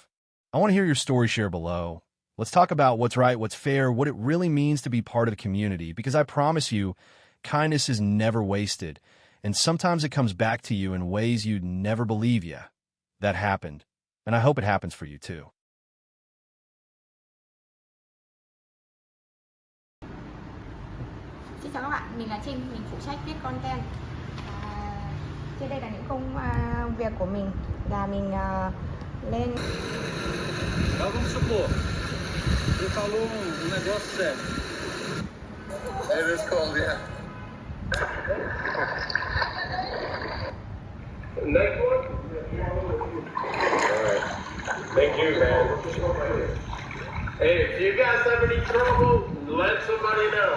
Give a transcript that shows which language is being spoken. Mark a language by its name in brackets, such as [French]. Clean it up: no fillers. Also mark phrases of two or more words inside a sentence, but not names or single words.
[English] I want to hear your story. Share below. Let's talk about what's right, what's fair, what it really means to be part of the community, because I promise you, kindness is never wasted, and sometimes it comes back to you in ways you'd never believe. Yeah, that happened, and I hope it happens for you too. [Vietnamese] Xin chào các bạn, mình là Trinh, mình phụ trách viết content. Trên đây là những công việc của mình, là mình lên. [Portuguese] Vamos supor, você falou negócio sério. [English] It is cold, yeah. Next one? Alright. Thank you, man. Hey, if you guys have any trouble, let somebody know.